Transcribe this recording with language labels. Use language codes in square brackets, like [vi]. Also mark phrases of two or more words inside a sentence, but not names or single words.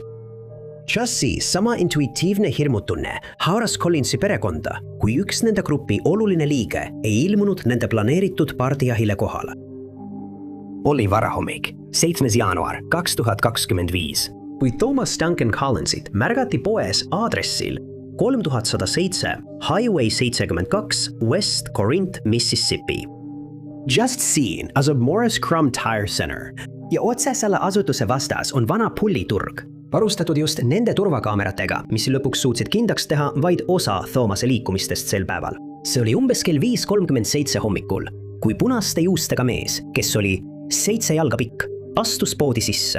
[et] Just siis sama intuitiivne hirmutunne haaras Collinsi perekonda, kui üks nende grupi oluline liige ei ilmunud nende planeeritud pardijahile kohale. Oli varahommik, 7. jaanuar 2025. Kui Thomas Duncan Collinsit märgati poes aadressil 3107 Highway 72 West Corinth, Mississippi. Just seen asub Morris Crum Tire Center, ja otse selle asutuse vastas on vana pulliturg, varustatud just nende turvakaameratega, mis lõpuks suutsid kindlaks teha vaid osa Thomase liikumistest sel päeval. See oli umbes kell 5:37 hommikul, kui punaste juustega mees, kes oli 7 jalga pikk, astus poodi sisse.